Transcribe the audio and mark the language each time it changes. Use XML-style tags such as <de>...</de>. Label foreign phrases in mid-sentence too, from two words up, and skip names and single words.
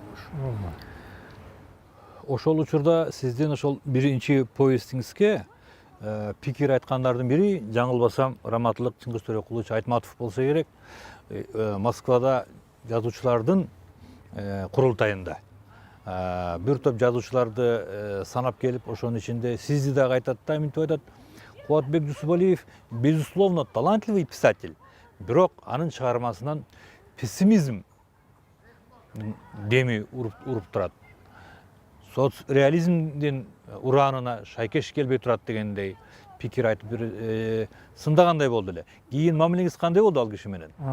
<ky>Ошол учурда сиздин ошол биринчи повестиңизге пикир айткандардын бири, жаңылбасам, Раматылык Чыңгыз Төрөкулович Айтматов болсо керек, Москвада жазуучулардын курултайында. Бир топ жазуучуларды санап келип, ошонун ичинде сизди дагы айтат да, мынтип айтат: Кубатбек Жусупалиев</ky> <ru>безусловно талантливый писатель,</ru> <ky>бирок анын чыгармасынан пессимизм деми уруп турат. Соцреализмдин ураанына шайкеш келбей турат дегендей пикир айтып бир сындагандай болду эле. Кийин мамилеңиз кандай болду ал киши менен?</ky>